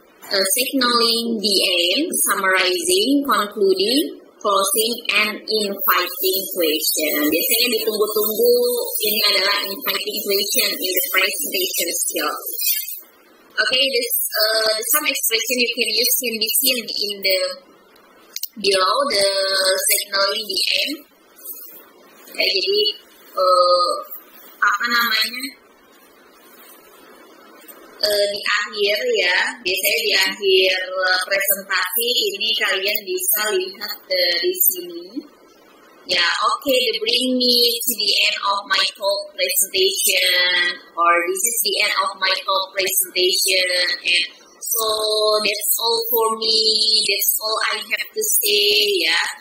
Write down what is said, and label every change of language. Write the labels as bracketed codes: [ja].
[en] Signaling the aim, summarizing, concluding, closing, and inviting question. [id] Biasanya ditunggu-tunggu, ini adalah [en] inviting question in the presentation skill. Okay, this some expression you can use can be seen in the below the signaling the end. [id] Ya, jadi apa namanya di akhir ya, biasanya di akhir presentasi ini kalian bisa lihat dari sini. [en] Ya, okay, bring me to the end of my talk presentation, or this is the end of my talk presentation, and so that's all for me, that's all I have to say, ya.